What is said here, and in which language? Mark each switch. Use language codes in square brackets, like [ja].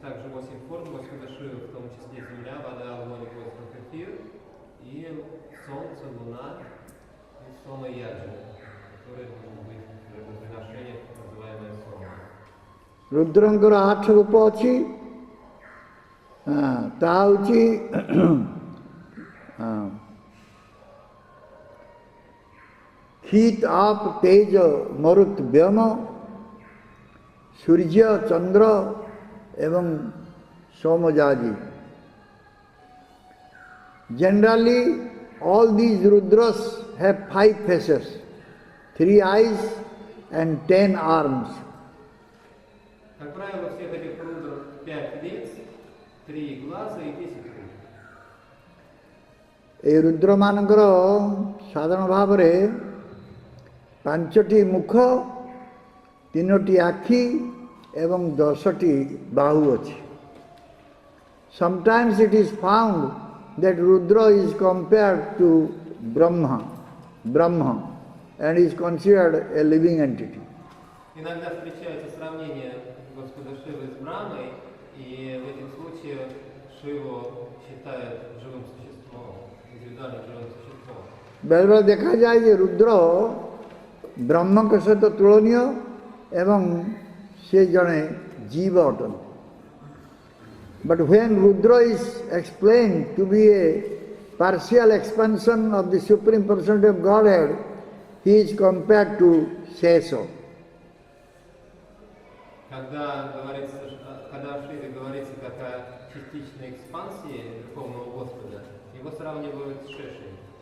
[ru] также 8 форм Господа Шивы, в том числе земля, вода, огонь, воздух, эфир, и солнце, луна, и сома и яджина, которые должны быть в приношениях, называемые формы. [or] ରୁଦ୍ରଙ୍କର 8 ରୂପ ଅଛି, ତାହା ହେଉଛି କ୍ଷୀତ ଆପ ତେଜ ମରୁତ ବ୍ୟୋମ, ସୂର୍ଯ୍ୟ ଚନ୍ଦ୍ର ଏବଂ ସୋମଯାଜି. [en] Generally, all these Rudras have 5 faces, 3 eyes and 10 arms. [ru] Как правило, у всех этих рудров 5 лиц, 3 глаза и 10 рук. [or] এই ରୁଦ୍ରମାନଙ୍କର ସାଧାରଣ ଭାବରେ 5ଟି ମୁଖ, 3ଟି ଆଖି ଏବଂ 10ଟି ବାହୁ ଅଛି. [en] Sometimes it is found that Rudra is compared to Brahma and is considered a living entity. [ru] Иногда встречается сравнение Господа Шивы с Брамой, и в этих случаях Шиву считают живым существом, индивидуальным живым существом. [or] ବେଳେବେଳେ ଦେଖାଯାଏ ଯେ ରୁଦ୍ର ବ୍ରହ୍ମଙ୍କ ସହିତ ତୁଳନୀୟ ଏବଂ ସେ ଜଣେ ଜୀବ ଅଟନ୍ତି. [en] But when Rudra is explained to be a partial expansion of the Supreme Personality of Godhead, he is compared to Sesha. [ru] Когда в Шиве говорится как о частичной экспансии Верховного Господа, его сравнивают с Шешей.